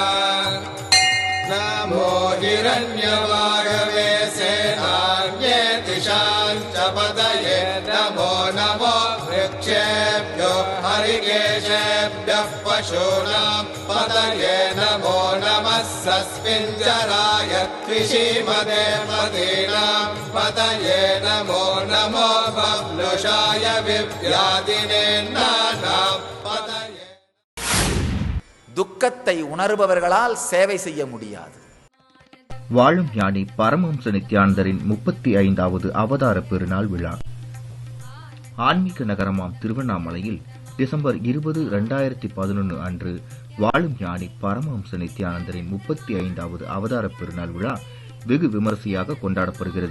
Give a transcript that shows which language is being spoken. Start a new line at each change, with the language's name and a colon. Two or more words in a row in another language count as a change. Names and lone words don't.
Sanskrit: नमो हिरण्यवागवे सेनान्ये दिशाञ्च पतये नमो नमो वृक्षेभ्यो हरिकेशेभ्यः पशूनां पतये नमो नमः सस्मिञ्जराय त्रिशीमदे मदीनां पतये नमो नमो बभ्नुषाय विव्याधिने नानां पतये
Tamil: துக்கத்தை உணர்பவர்களால் சேவை செய்ய முடியாது. வாழும் ஞானி பரமஹம்ச நித்யானந்தரின் 35வது அவதார பெருநாள் விழா ஆன்மீக நகரமாம் திருவண்ணாமலையில் டிசம்பர் 20, 2011 அன்று வாழும் ஞானி பரமஹம்ச நித்யானந்தரின் 35வது அவதார பெருநாள் விழா வெகு விமரிசையாக கொண்டாடப்படுகிறது.